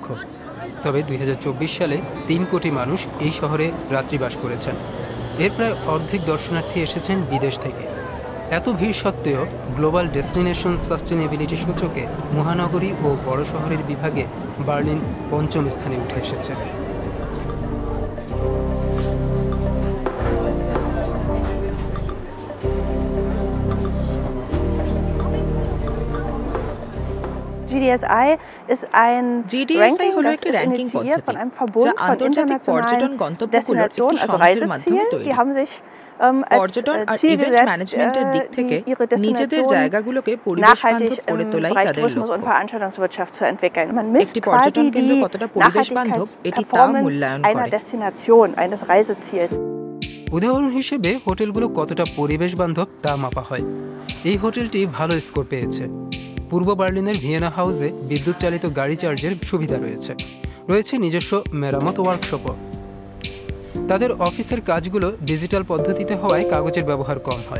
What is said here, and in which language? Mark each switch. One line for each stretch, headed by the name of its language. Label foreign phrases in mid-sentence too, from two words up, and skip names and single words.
Bangla: তবে 2024 সালে 3 কোটি মানুষ এই শহরে রাত্রিবাস করেছেন। এর প্রায় অর্ধেক দর্শনার্থী এসেছেন বিদেশ থেকে। এত ভিড় সত্ত্বেও গ্লোবাল ডেস্টিনেশন সাস্টেনেবিলিটি সূচকে মহানগরী ও বড় শহরের বিভাগে বার্লিন 5ম স্থানে উঠে এসেছে।
German: GDSI ist ein Ranking, das ist initiiert von einem Verbund von internationalen Destinationen, also Reisezielen. Die haben sich als Ziel gesetzt, ihre Destinationen nachhaltig im Bereich Tourismus und Veranstaltungswirtschaft zu entwickeln. Man misst quasi die Nachhaltigkeitsperformance einer Destination, eines Reiseziels.
Bangla: উদাহরণ হিসেবে হোটেলগুলো কতটা পরিবেশ বান্ধব তা মাপা হয়। এই হোটেলটি ভালো স্কোর পেয়েছে। পূর্ব বার্লিনের ভিয়েনা হাউসে বিদ্যুৎ চালিত গাড়ি চার্জের সুবিধা রয়েছে। রয়েছে নিজস্ব মেরামত ওয়ার্কশপও। তাদের অফিসের কাজগুলো ডিজিটাল পদ্ধতিতে হওয়ায় কাগজের ব্যবহার কম হয়।